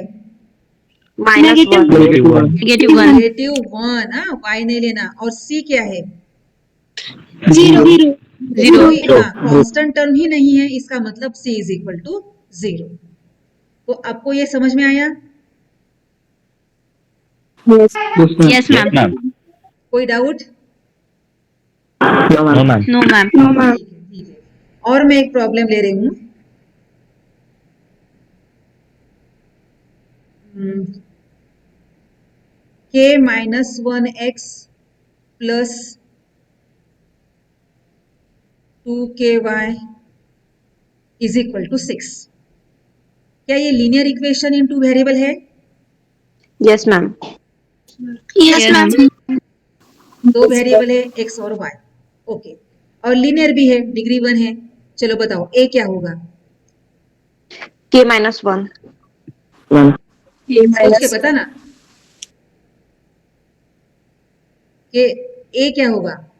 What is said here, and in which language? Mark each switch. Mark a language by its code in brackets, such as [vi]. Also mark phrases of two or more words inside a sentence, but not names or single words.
[en] Negative 1. negative 1 [hi] नेगेटिव 1, हाँ y नहीं लेना। और c क्या है, [en] Zero. [hi] कांस्टेंट टर्म ही नहीं है, इसका मतलब c [en] is equal to [hi] 0। तो आपको ये समझ में आया, [en] Yes, ma'am. Yes, yes ma'am [hi] कोई डाउट? [en] No, नो ma'am. मैम No, ma'am. [hi] ठीक है। और मैं एक प्रॉब्लम ले रही हूँ, k [en] minus 1x plus 2ky is equal to 6, [hi] क्या ये [en] linear equation in two variable [hi] है? [en] Yes, ma'am. Yes, ma'am. [hi] दो वेरिएबल है x और y, ओके। और लीनियर भी है, डिग्री 1 है। चलो बताओ a क्या होगा, [en] K minus 1. Ma'am. [hi] सोच के बताना कि a क्या होगा।